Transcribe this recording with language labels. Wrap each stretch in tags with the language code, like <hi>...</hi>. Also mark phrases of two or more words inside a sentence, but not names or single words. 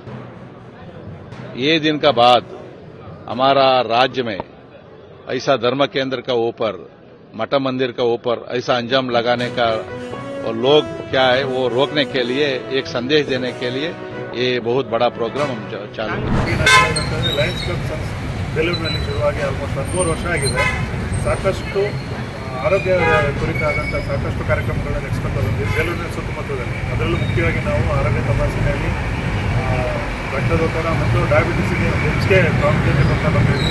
<hi>ये दिन का बाद हमारा राज्य में ऐसा धर्म केंद्र का ऊपर, मठ मंदिर का ऊपर ऐसा अंजाम लगाने का और लोग क्या है वो रोकने के लिए, एक संदेश देने के लिए ये बहुत बड़ा प्रोग्राम हम चालू किया।</hi> <kn>ಲಯನ್ಸ್ ಕ್ಲಬ್ ಬೆಂಗಳೂರಿನಲ್ಲಿ ಶುರುವಾಗಿ ಆಲ್ಮೋಸ್ಟ್ 13 ವರ್ಷ ಆಗಿದೆ. ಸಾಕಷ್ಟು ಆರೋಗ್ಯ ಕುರಿತಾದಂಥ ಸಾಕಷ್ಟು ಕಾರ್ಯಕ್ರಮಗಳನ್ನು ನಡೆಸ್ಕೊಂಡು ಬಂದಿದ್ದೀವಿ ಬೆಂಗಳೂರಿನ ಸುತ್ತಮುತ್ತದಲ್ಲಿ. ಅದರಲ್ಲೂ ಮುಖ್ಯವಾಗಿ ನಾವು ಆರೋಗ್ಯ ತಪಾಸಣೆಯಲ್ಲಿ ರಕ್ತದೊತ್ತಡ ಮತ್ತು ಡಯಾಬಿಟಿಸ್ಗೆ ಹೆಚ್ಚಿಗೆ ಪ್ರಾಮುಖ್ಯತೆ ಕೊಡ್ತಾ ಬಂದಿದ್ದೀವಿ.</kn>